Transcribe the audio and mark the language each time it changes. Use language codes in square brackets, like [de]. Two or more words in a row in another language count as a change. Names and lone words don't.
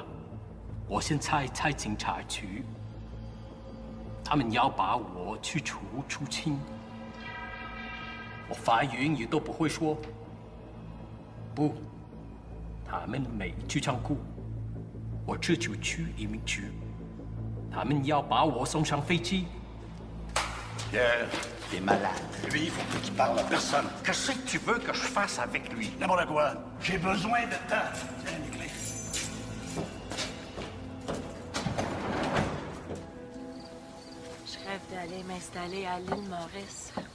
[zh] 我现在在警察局，他们要把我驱逐出境。我法语也都不会说。不，他们没去仓库，我这就去移民局。他们要把我送上飞机。 [fr] Pierre, t'es malade. Lui, il faut que tu parles à personne. Qu'est-ce que tu veux que je fasse avec lui? N'importe quoi. J'ai besoin de temps. Tiens, les clés. Je rêve d'aller m'installer à l'île Maurice.